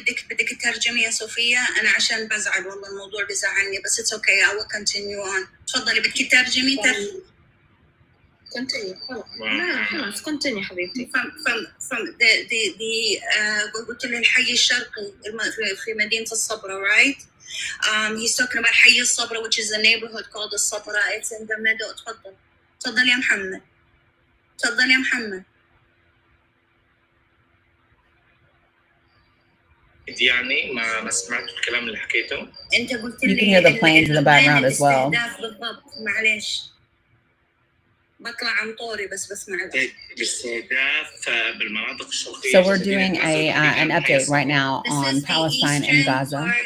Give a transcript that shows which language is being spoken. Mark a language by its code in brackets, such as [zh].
[ar] بدك تترجمي يا صوفيا؟ أنا عشان بزعل والله الموضوع بزعلني، بس [en] it's okay. I will continue on. [ar] تفضلي بدك تترجمي. continue خلاص continue حبيبتي. [en] From the [ar] قلت له الحي الشرقي في مدينة الصبرة, [en] right? He's talking about حي الصبرة, which is a neighborhood called the الصبرة. It's in the middle. [ar] تفضل يا محمد. تفضل يا محمد. يعني ما سمعت الكلام اللي حكيته. انت قلت لي [en] You can hear the planes in the background as well. [ar] بالضبط. معلش بطلع عن طوري بس بسمع الاستهداف بالمناطق الشرقية. [en] So we're doing an update right now on Palestine and Gaza.